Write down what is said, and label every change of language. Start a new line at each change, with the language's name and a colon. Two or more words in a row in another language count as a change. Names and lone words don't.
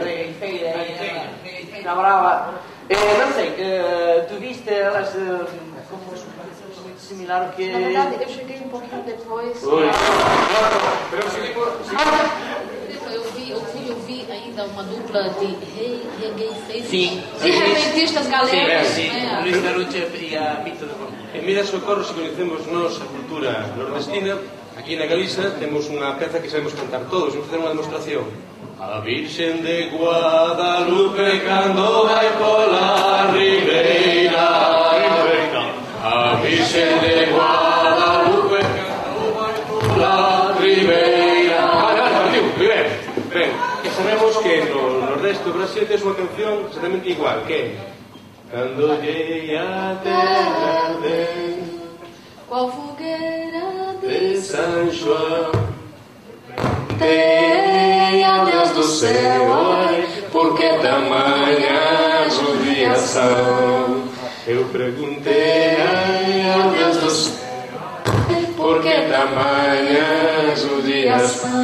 Portuguese: Regueifeira, está brava. Não sei, tu viste elas como muito similar ao que... Na verdade, eu cheguei um pouquinho depois. Eu vi ainda uma dupla de regueifeiros. Sim. De repentistas galegos. Sim, Luís Garucha e a Víctor.
Galician: En Mira Socorro, se conhecemos nós a cultura nordestina, aquí na Galiza temos unha peza que sabemos cantar todos, vamos facer unha demostración. A Virxen de Guadalupe cando vai pola ribeira, a Virxen de Guadalupe cando vai pola ribeira. Partiu, ben, que sabemos que no Nordeste do Brasil tens unha canción exactamente igual, que cando llegue a terra de...
Portuguese: Qual fogueira San João. Tenha Deus do céu, ai, porque tamanha judiação. Eu perguntei a Deus do céu, porque tamanha judiação.